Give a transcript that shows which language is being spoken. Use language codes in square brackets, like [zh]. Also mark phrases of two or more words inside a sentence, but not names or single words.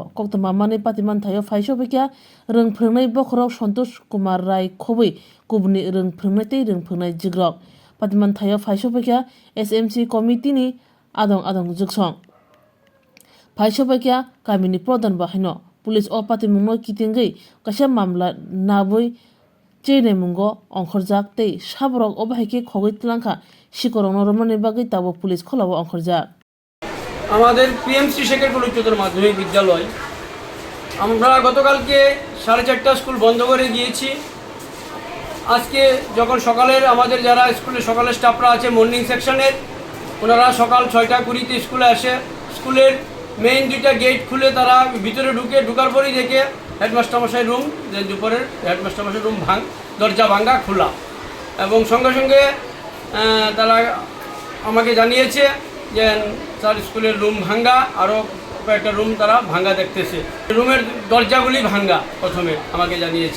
[trp] कक्तमा माने पातिमान थायो फायसोबैक्या रोंफ्रोंनाय बखरक सन्तोष कुमार राय खबै गुबुननि रोंफ्रोंनाय रोंफ्रोंनाय जिग्रक पातिमान थायो फायसोबैक्या एसएमसी कमिटिनि आदं जुगसं फायसोबैक्या गामिनि प्रधान बाहायनो पुलिस अ पातिमुंनो किथिंगै कासा मामला नाबै चेने मुंगो अंखरजाक तै साबरक अबाहायके खगै तलांखा शिकरंनो रमने बागै ताबो पुलिस खलाबो अंखरजाक [bn] আমাদের পিএমসি শেখেরপুর উচ্চতর মাধ্যমিক বিদ্যালয় আমরা গতকালকে 4:30 স্কুল বন্ধ করে গিয়েছি। আজকে যখন সকালের আমাদের যারা স্কুলে সকালের স্টাফরা আছে মর্নিং সেকশনের ওনারা সকাল 6:20 স্কুলে আসে স্কুলের মেইন দুইটা গেট খুলে তারা ভিতরে ঢুকার পরেই দেখে হেডমাস্টার মশাই রুম যে দুপুরের হেডমাস্টার মশাই রুম দরজা ভাঙা খোলা এবং সঙ্গে সঙ্গে তারা আমাকে জানিয়েছে যে স্যার স্কুলের রুম ভাঙ্গা আরও কয়েকটা রুম তারা ভাঙ্গা দেখতেছে রুমের দরজাগুলি ভাঙ্গা প্রথমে আমাকে জানিয়েছে।